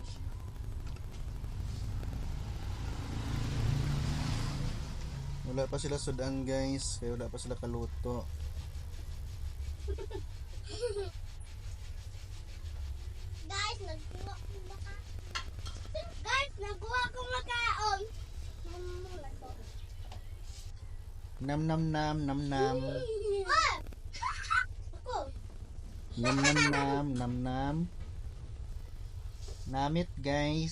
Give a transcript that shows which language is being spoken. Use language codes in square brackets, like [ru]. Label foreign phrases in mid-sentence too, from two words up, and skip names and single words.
[ceb] Wala pa sila sudan guys, kaya wala pa sila kaluto. Nagkuha ko makaon. Nam nam nam nam nam. Ako. Nam nam nam nam nam. Namit guys.